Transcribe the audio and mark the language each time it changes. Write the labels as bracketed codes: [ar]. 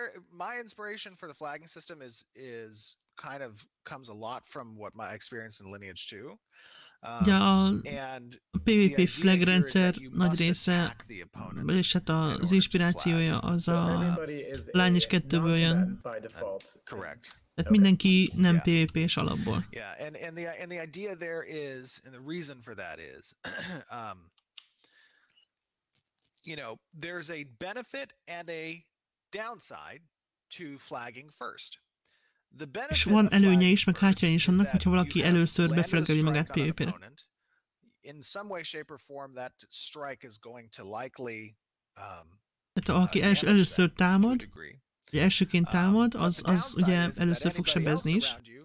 [en] my inspiration for the flagging system is kind of comes a lot from what my experience in Lineage 2. [hu] Ugye a PvP flag rendszer nagy része, és hát az inspirációja az a Lineage 2-ből jön. [en] Correct. [hu] Tehát mindenki nem PvP-s alapból. [en] Yeah, and the idea there is, and the reason for that is, you know, there's a benefit and a downside to flagging first. [hu] És van előnye is, meg hátránya is annak, hogyha valaki először beflaggeli magát PvP-re. [en] In some way, shape or form, that strike is going to likely [hu] tehát aki először támad, vagy elsőként támad, az ugye először fog sebezni is.